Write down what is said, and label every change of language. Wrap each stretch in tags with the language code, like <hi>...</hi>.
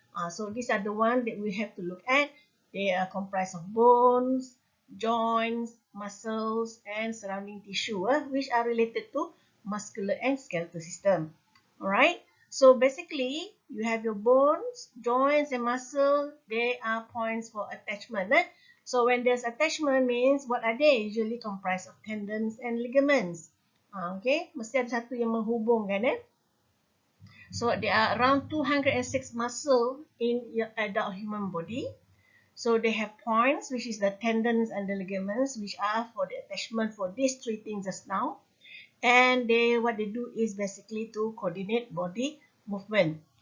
<en>So these are the ones that we have to look at. They are comprised of bones, joints, muscles, and surrounding tissue, which are related to muscular and skeletal system. Alright, so basically, you have your bones, joints, and muscle. They are points for attachment. So when there's attachment means, what are they? Usually comprised of tendons and ligaments.</en> <ms>Okay, mesti ada satu yang menghubungkan.</ms> <en>So there are around 206 muscle in your adult human body. So they have points, which is the tendons and the ligaments, which are for the attachment for these three things just now. And what they do is basically to coordinate body movement.</en>